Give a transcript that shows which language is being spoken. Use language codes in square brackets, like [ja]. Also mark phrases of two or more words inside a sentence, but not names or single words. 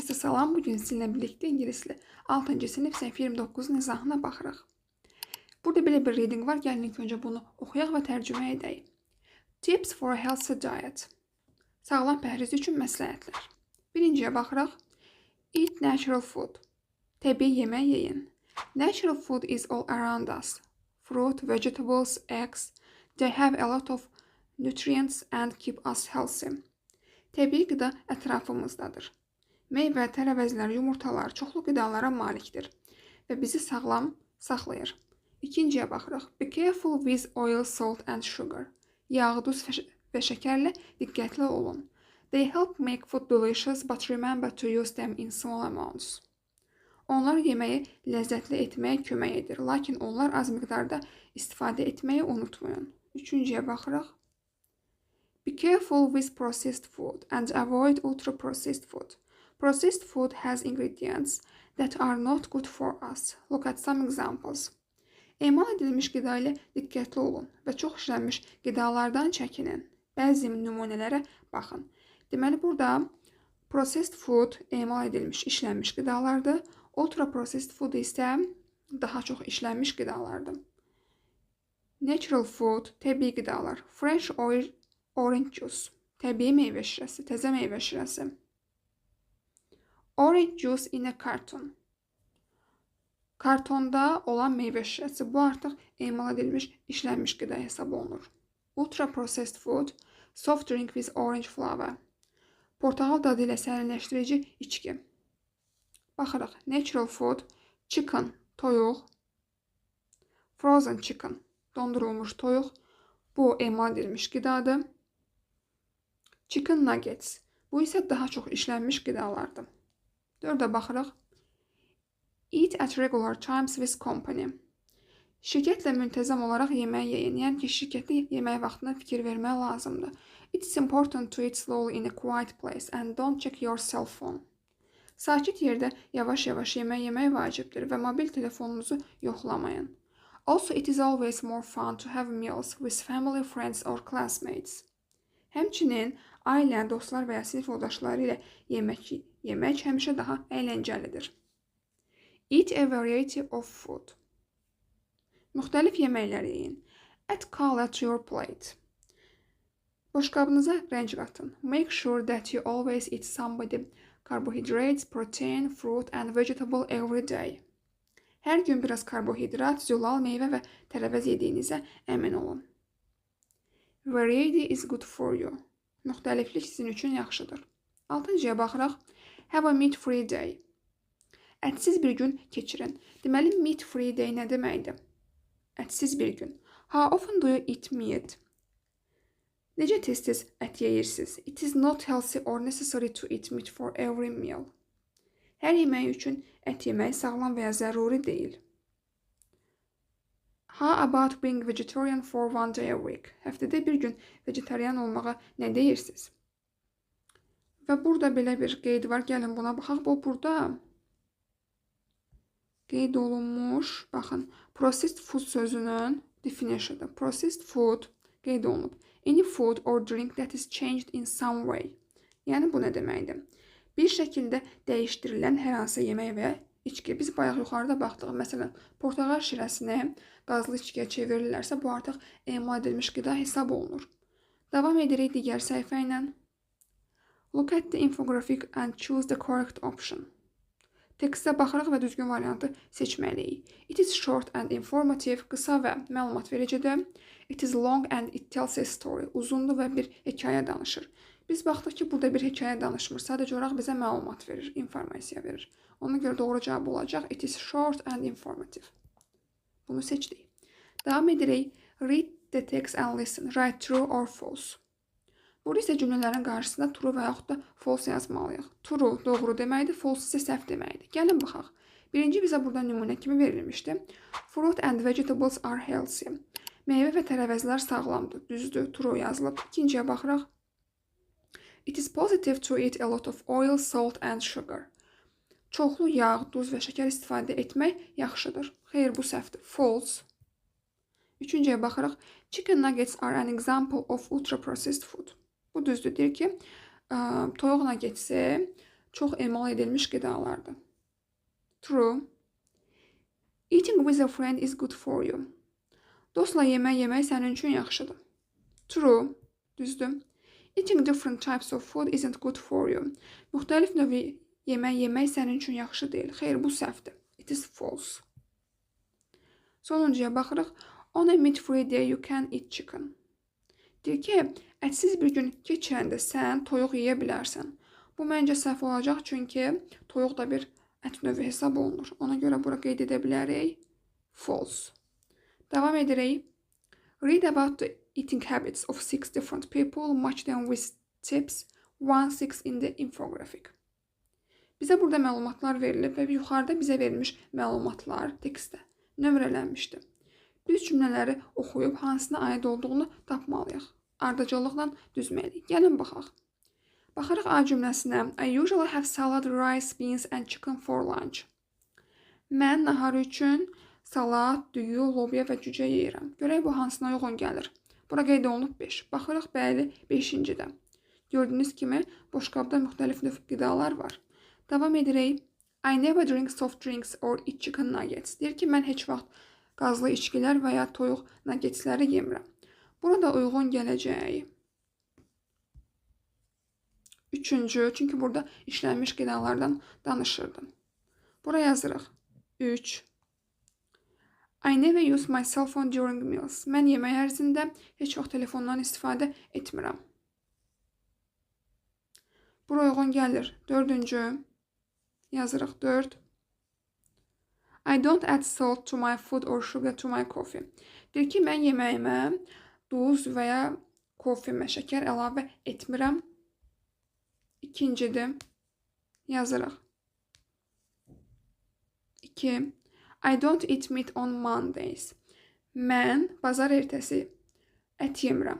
[az] Salam, bugün sizinlə birlikdə ingilisli 6-cı sinif səhv 29 izahına baxırıq. Burada belə bir reading var. Gəlin ilk öncə bunu oxuyaq və tərcümə edək. [en] Tips for a healthy diet. [az] Sağlam pəhriz üçün məsləhətlər. Birinciyə baxırıq. [en] Eat natural food. [az] Təbii yemək yeyin. [en] Natural food is all around us. Fruit, vegetables, eggs. They have a lot of nutrients and keep us healthy. [az] Təbii qida ətrafımızdadır. Meyvə, tərəvəzlər, yumurtalar çoxlu qidalara malikdir və bizi sağlam saxlayır. İkinciyə baxırıq. [en] Be careful with oil, salt and sugar. [az] Yağ, duz və şəkərlə diqqətli olun. [en] They help make food delicious, but remember to use them in small amounts. [az] Onlar yeməyi ləzzətli etməyə kömək edir, lakin onlar az miqdarda istifadə etməyi unutmayın. Üçüncüyə baxırıq. [en] Be careful with processed food and avoid ultra-processed food. Processed food has ingredients that are not good for us. Look at some examples. [az] Emal edilmiş qida ilə diqqətli olun və çox işlənmiş qidalardan çəkinin. Bəzi nümunələrə baxın. Deməli, burada [en] processed food [az] emal edilmiş, işlənmiş qidalardır. [en] Ultra-processed food [az] isə daha çox işlənmiş qidalardır. [en] Natural food, [az] təbii qidalar. [en] Fresh orange juice, [az] təbii meyvə şirəsi, təzə meyvə şirəsi. [en] Orange juice in a carton. [az] Kartonda olan meyvə şirəsi. Bu artıq emal edilmiş, işlənmiş qida hesab olunur. [en] Ultra-processed food, soft drink with orange flavor. [az] Portağal dadı ilə sərinləşdirici içki. Baxırıq. [en] Natural food, chicken, toyuq. Frozen chicken, [az] dondurulmuş toyuq. Bu emal edilmiş qidadır. [en] Chicken nuggets. [az] Bu isə daha çox işlənmiş qidalardır. 4-ə baxırıq. [en] Eat at regular times with company. [az] Şirkətlə müntəzəm olaraq yemək yeyin. Yəni ki, şirkətdə yemək vaxtına fikir vermək lazımdır. [en] It is important to eat slowly in a quiet place and don't check your cell phone. [az] Sakit yerdə yavaş-yavaş yemək yemək vacibdir və mobil telefonunuzu yoxlamayın. [en] Also, it is always more fun to have meals with family, friends or classmates. [az] Həmçinin ailə, dostlar və ya sinif yoldaşları ilə yemək həmişə daha əyləncəlidir. [en] Eat a variety of food. [az] Müxtəlif yeməkləri yeyin. [en] Add color to your plate. [az] Boşqabınıza rəng qatın. [en] Make sure that you always eat somebody carbohydrates, protein, fruit and vegetable every day. [az] Hər gün biraz karbohidrat, zülal, meyvə və tərəvəz yediyinizə əmin olun. [en] Variety is good for you. [az] Müxtəliflik sizin üçün yaxşıdır. 6-cıya baxırıq. [en] Have a meat-free day. [az] Ətsiz bir gün keçirin. Deməli, [en] meat-free day [az] nə deməkdir? Ətsiz bir gün. [en] How often do you eat meat? [az] Necə tez-tez ət yeyirsiniz? [en] It is not healthy or necessary to eat meat for every meal. [az] Hər yemək üçün ət yemək sağlam və ya zəruri deyil. [en] How about being vegetarian for one day a week? [az] Həftədə bir gün vegetarian olmağa nə deyirsiniz? Və burada belə bir qeyd var. Gəlin buna baxaq. Bu burada qeyd olunmuş. Baxın. [en] Processed food [az] sözünün definition'ıdır. [en] Processed food [az] qeyd olunub. [en] Any food or drink that is changed in some way. [az] Yəni bu nə deməkdir? Bir şəkildə dəyişdirilən hər hansı yemək və içki. Biz bayaq yuxarıda baxdıq. Məsələn, portağal şirəsini qazlı içkiyə çevirirlərsə, bu artıq emal edilmiş qida hesab olunur. Davam edirik digər səhifə ilə. [en] Look at the infographic and choose the correct option. [az] Tekstə baxırıq və düzgün variantı seçməliyik. [en] It is short and informative, [az] qısa və məlumat vericidir. [en] It is long and it tells a story. [az] Uzundur və bir hekayə danışır. Biz baxdıq ki, burada bir hekayə danışmır. Sadəcə olaraq bizə məlumat verir, informasiya verir. Ona görə doğru cavab olacaq. [en] It is short and informative. [az] Bunu seçdik. Davam edirik. [en] Read the text and listen. Write true or false. [az] Burada isə cümlələrin qarşısında true və yaxud da false yazmalıyıq. True doğru deməkdir, false isə səhv deməkdir. Gəlin baxaq. Birinci bizə burada nümunə kimi verilmişdi. [en] Fruit and vegetables are healthy. [az] Meyvə və tərəvəzlər sağlamdır. Düzdür, true yazılıb. İkinciyə baxırıq. [en] It is positive to eat a lot of oil, salt and sugar. [az] Çoxlu yağ, duz və şəkər istifadə etmək yaxşıdır. Xeyr, bu səhvdir. False. Üçüncüyə baxırıq. [en] Chicken nuggets are an example of ultra-processed food. [az] Bu düzdür, deyir ki, toyuq nuggetsi çox emal edilmiş qidalardır. [en] True. Eating with a friend is good for you. [az] Dostla yemək yemək sənin üçün yaxşıdır. True. Düzdür. [en] Eating different types of food isn't good for you. [az] Müxtəlif növ yemək yemək sənin üçün yaxşı deyil. Xeyr, bu səhvdir. [en] It is false. [az] Sonuncuya baxırıq. [en] On a meat-free day you can eat chicken. [az] Deyir ki, ətsiz bir gün keçirəndə sən toyuq yeyə bilərsən. Bu məncə səhv olacaq, çünki toyuq da bir ət növü hesab olunur. Ona görə bura qeyd edə bilərik. False. Davam edirik. [en] Read about the eating habits of 6 different people, match them with tips 1-6 in the infographic. [az] Bizə burada məlumatlar verilib və yuxarıda bizə verilmiş məlumatlar tekstdə nömrələnmişdir. Biz cümlələri oxuyub hansına aid olduğunu tapmalıyıq. Ardıcıllıqla düzməliyik. Gəlin baxaq. Baxırıq A cümləsinə. [en] I usually have salad, rice, beans and chicken for lunch. [az] Mən nahar üçün salat, düyü, lobya və cücə yeyirəm. Görək bu hansına uyğun gəlir. Bura qeyd olunub 5. Baxırıq, bəli, 5-cidə. Gördüyünüz kimi boşqabda müxtəlif növ qidalar var. Davam edirik. [en] I never drink soft drinks or eat chicken nuggets. [az] Deyir ki, mən heç vaxt qazlı içkilər və ya toyuq nuggetsləri yemirəm. Burada uyğun gələcək. 3-cü, çünki burada işlənmiş qidalardan danışırdım. Bura yazırıq. 3. [en] I never use my cell phone during meals. [az] Mən yemək ərzində heç vaxt telefondan istifadə etmirəm. Bura uyğun gəlir. 4-cü. Yazırıq 4. [en] I don't add salt to my food or sugar to my coffee. [az] Deyir ki, mən yeməyimə duz və ya kofemə şəkər əlavə etmirəm. 2-cidir. Yazırıq. 2. [en] I don't eat meat on Mondays. [az] Mən bazar ertəsi ət yemirəm.